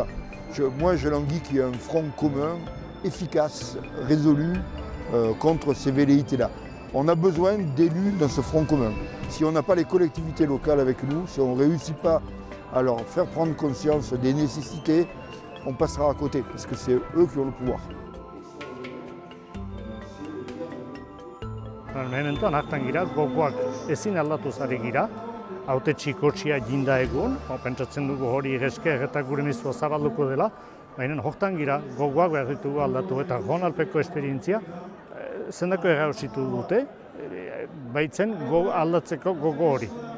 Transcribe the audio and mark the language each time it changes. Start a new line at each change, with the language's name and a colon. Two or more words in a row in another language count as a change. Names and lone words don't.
French: Moi, je languis qu'il y ait un front commun, efficace, résolu, contre ces velléités-là. On a besoin d'élus dans ce front commun. Si on n'a pas les collectivités locales avec nous, si on ne réussit pas à leur faire prendre conscience des nécessités, on passera à côté, parce que c'est eux qui ont le pouvoir.
Basque: Mementoan hartan gira, gogoak ezin aldatuz ari gira, hautetsi kotxia jinda egun, pentsatzen dugu hori esker eta gure mezua zabalduko dela, baina hortan gira, gogoak behar ditugu aldatu eta Gonalpeko esperientzia, zendako errausitu dute, baitzen aldatzeko gogo hori.